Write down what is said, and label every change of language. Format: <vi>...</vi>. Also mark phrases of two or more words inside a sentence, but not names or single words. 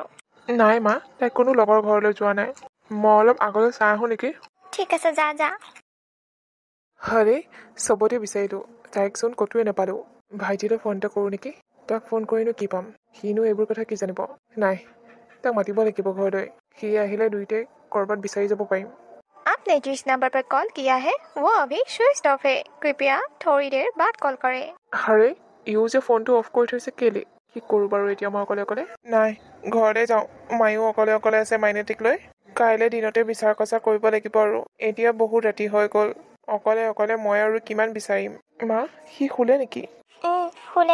<as>নাই মা তাই কোনো লগৰ ঘৰলৈ যোৱা নাই মই অলপ আগলৈ চাই আহোঁ নেকি ঠিক আছে যা আৰে চবতে বিচাৰিলোঁ তাইকচোন ক'তোৱে নাপালোঁ ভাইটিলৈ ফোন এটা কৰোঁ নেকি তাক ফোন কৰিনো কি পাম সিনো এইবোৰ কথা কি জানিব নাই তাক মাতিব লাগিব ঘৰলৈ সি আহিলে দুয়োটাই ক'ৰবাত বিচাৰি যাব পাৰিম</as> <hi>आपने जिस नंबर पर कॉल किया है वो अभी स्विच ऑफ है कृपया थोड़ी देर बाद कॉल करें</hi> <as>আৰে ইও যে ফোনটো অফ কৰি থৈছে কেলে কি কৰোঁ বাৰু এতিয়া মই অকলে নাই ঘৰলৈ যাওঁ মায়ো অকলে আছে মাইনাটিক লৈ কাইলৈ দিনতে বিচাৰ কচা কৰিব লাগিব আৰু এতিয়া বহুত ৰাতি হৈ গ'ল অকলে মই আৰু কিমান বিচাৰিম মা সি শুলে নেকি</as>